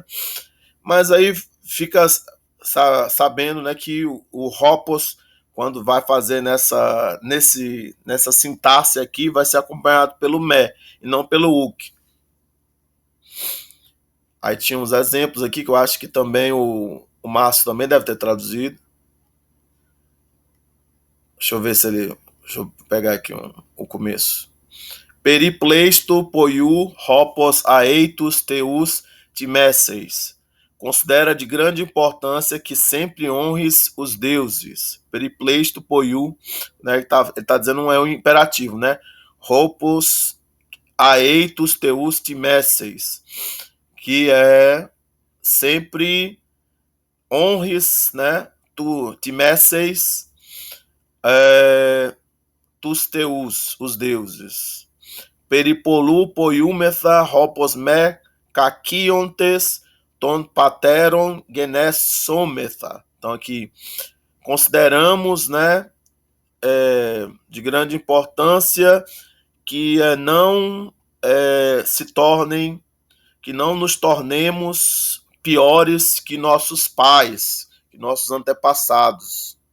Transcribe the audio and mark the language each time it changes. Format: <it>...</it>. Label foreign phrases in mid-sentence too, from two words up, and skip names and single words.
<pt>Mas aí fica sabendo, né, que o Ropos, quando vai fazer nessa sintaxe aqui, vai ser acompanhado pelo me e não pelo uk. Aí tinha uns exemplos aqui que eu acho que também o Márcio também deve ter traduzido. Deixa eu ver se ele... Deixa eu pegar aqui o começo.</pt> <el>περὶ πλείστου ποιοῦ ὅπως ἀεὶ τοὺς θεοὺς τιμήσεις.</el> <pt>Considera de grande importância que sempre honres os deuses.</pt> <el>περὶ πλείστου ποιοῦ,</el> <pt>né, ele tá dizendo é um imperativo, né?</pt> <el>ὅπως ἀεὶ τοὺς θεοὺς τιμήσεις,</el> <pt>que é sempre honres, né,</pt> <el>τὸ τιμήσεις τοὺς θεούς,</el> <pt>os deuses.</pt> <el>περὶ πολλοῦ ποιούμεθα ὅπως μὴ κακίονες τῶν πατέρων γενησόμεθα.</el> <pt>Então aqui consideramos, né, de grande importância que não que não nos tornemos piores que nossos pais, que nossos antepassados.</pt>